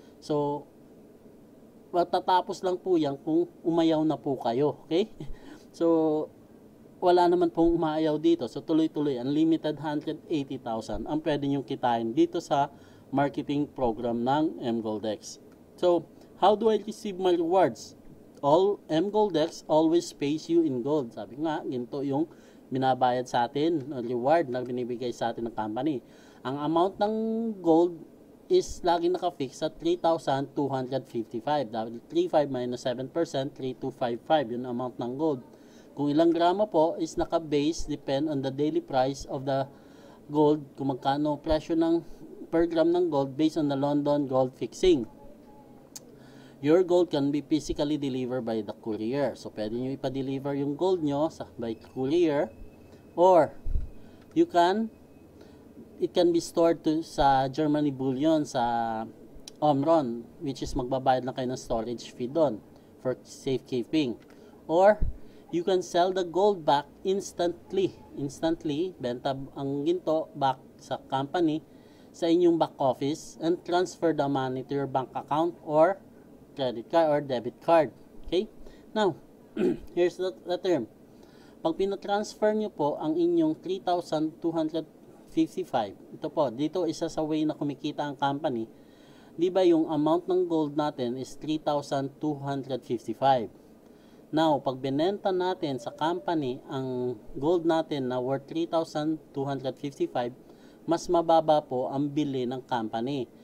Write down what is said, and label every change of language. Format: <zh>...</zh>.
<tl>So, matatapos lang po yan kung umayaw na po kayo. Okay? So, wala naman pong umayaw dito. So, tuloy-tuloy, unlimited 180,000 ang pwede nyong kitain dito sa marketing program ng mGoldX.</tl> <en>So, how do I receive my rewards? mGoldX always pays you in gold.</en> <tl>Sabi nga, ginto yung binabayad sa atin, reward na binibigay sa atin ng company. Ang amount ng gold is lagi nakafix sa 3,255. Dahil 3,500 minus 7%, 3,255 yun ang amount ng gold. Kung ilang gramo po</tl> <en>is naka-base, depend on the daily price of the gold,</en> <tl>kung magkano presyo ng</tl> <en>per gram ng gold based on the London gold fixing. Your gold can be physically delivered by the courier.</en> <tl>So, pwede nyo ipa-deliver yung gold nyo by courier,</tl> <en>or it can be stored</en> <tl>sa Germany Bullion, sa Omron, which is magbabayad lang kayo ng storage fee doon for safekeeping.</tl> <en>Or, you can sell the gold back instantly.</en> <tl>Benta ang ginto back sa company, sa inyong back office,</tl> <en>and transfer the money to your bank account or credit card or debit card. Okay? Now, Here's the term.</en> <tl>Pag pinatransfer nyo po ang inyong 3,255, ito po, dito isa sa way na kumikita ang company. Di ba yung amount ng gold natin is 3,255. Now, pag binenta natin sa company ang gold natin na worth 3,255, mas mababa po ang bili ng company.</tl>